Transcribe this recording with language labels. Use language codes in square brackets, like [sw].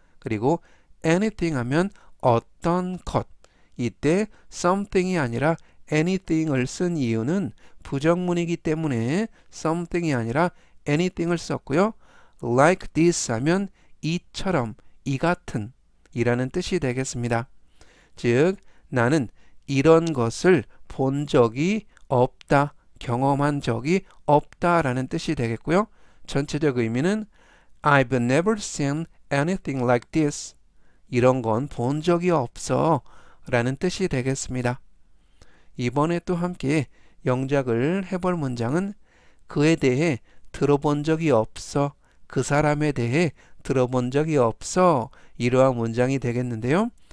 [ko] 그리고 anything 하면 어떤 것, 이때 something이 아니라 anything을 쓴 이유는 부정문이기 때문에 something이 아니라 anything을 썼고요. [en] like this [ko] 하면 이처럼, 이 같은 이라는 뜻이 되겠습니다. 즉, 나는 이런 것을 본 적이 없다, 경험한 적이 없다 라는 뜻이 되겠고요. 전체적 의미는 [en] I've never seen anything like this. [ko] 이런 건 본 적이 없어 라는 뜻이 되겠습니다. 이번에 또 함께 영작을 해볼 문장은 그에 대해 들어본 적이 없어. 그 사람에 대해 들어본 적이 없어. 이러한 문장이 되겠는데요.